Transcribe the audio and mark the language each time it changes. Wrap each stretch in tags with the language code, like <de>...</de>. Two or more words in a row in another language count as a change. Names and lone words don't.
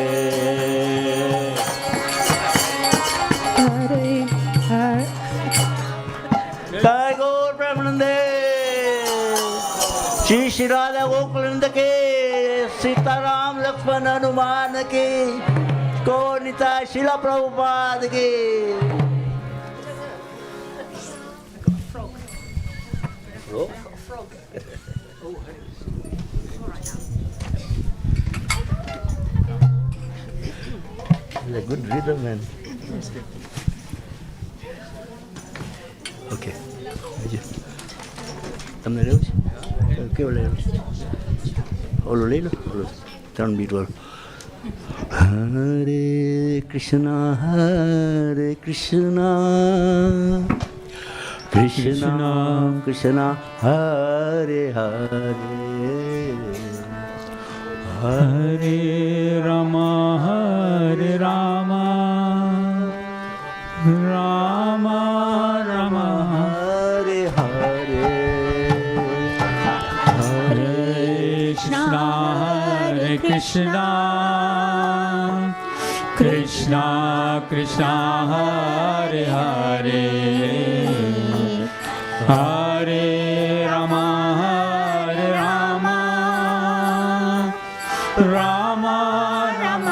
<sa>हरे हरे.</sa> <hi>जय गौर प्रेमानंदे, श्री श्री राधा गोकुलंद के, सीता राम लक्ष्मण हनुमान के, गौर निताई श्रील प्रभुपाद के.</hi> <en>It's a good rhythm, man. Okay.</en> <gu>તમને લેવું છે કેવો લેવું ઓલો લઈ લો ઓલો 3 બીટ વાળો</gu> <sa>हरे कृष्ण कृष्ण कृष्ण हरे हरे हरे राम, हरे राम, राम राम, हरे हरे, हरे कृष्ण, हरे कृष्ण, कृष्ण कृष्ण, हरे हरे, हरे राम, हरे राम, राम राम,</sa>